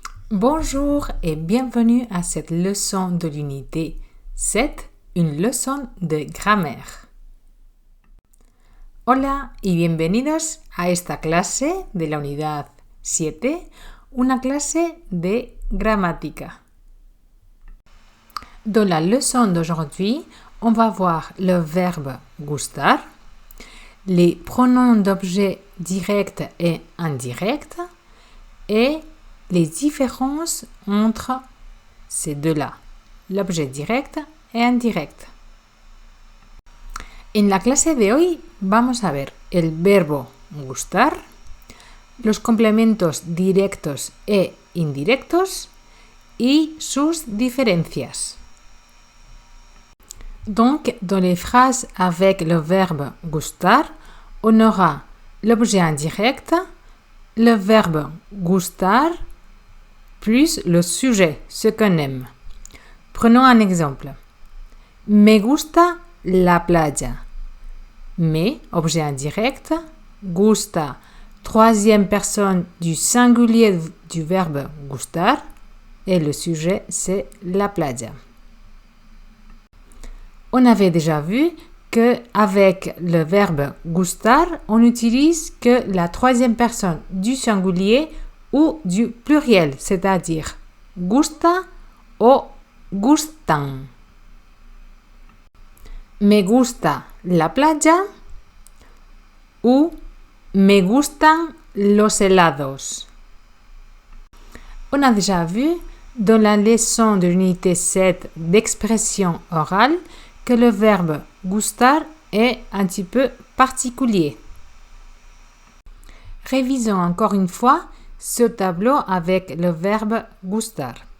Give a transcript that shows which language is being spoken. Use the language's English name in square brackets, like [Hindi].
[French] Bonjour et bienvenue à cette leçon de l'unité 7, une leçon de grammaire. [Spanish] Hola y bienvenidos a esta clase de la unidad 7, una clase de gramática. [French] Dans la leçon d'aujourd'hui, on va voir le verbe gustar, les pronoms d'objet directs et indirects et les différences entre ces deux-là, l'objet direct et indirect. [Spanish] En la clase de hoy vamos a ver el verbo gustar, los complementos directos e indirectos y sus diferencias. [French] Donc, dans les phrases avec le verbe gustar, on aura l'objet indirect, le verbe gustar, plus le sujet, ce qu'on aime. Prenons un exemple. [Spanish] Me gusta la playa. [French] Me, objet indirect, gusta, troisième personne du singulier du verbe gustar, et le sujet, c'est la playa. On avait déjà vu qu'avec le verbe gustar, on n'utilise que la troisième personne du singulier ou du pluriel, c'est-à-dire gusta o gustan. [Spanish] Me gusta la playa ou me gustan los helados. [French] On a déjà vu dans la leçon de l'unité 7 d'expression orale que le verbe gustar est un petit peu particulier. Révisons encore une fois ce tableau avec le verbe gustar.